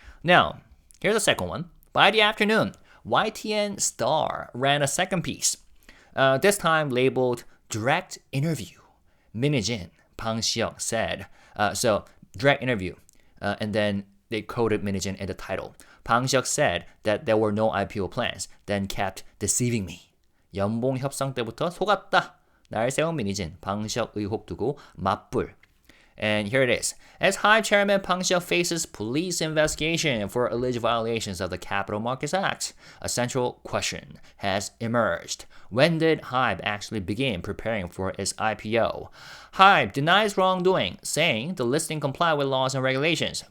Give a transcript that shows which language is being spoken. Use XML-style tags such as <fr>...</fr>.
<en>Now, here's the second one. By the afternoon, YTN Star ran a second piece, this time labeled Direct Interview. Min Hee-jin, Bang Si-hyuk said, so direct interview, and then they quoted Min Hee-jin in the title. Bang Si-hyuk said that there were no IPO plans, then kept deceiving me.</en> <ko>연봉 협상 때부터 속았다. 날 세운 민희진, 방시혁 의혹 두고 맞불.</ko> <en>And here it is. As HYBE chairman Bang Si-hyuk faces police investigation for alleged violations of the Capital Markets Act, a central question has emerged. When did HYBE actually begin preparing for its IPO? HYBE denies wrongdoing, saying the listing complied with laws and regulations.</en>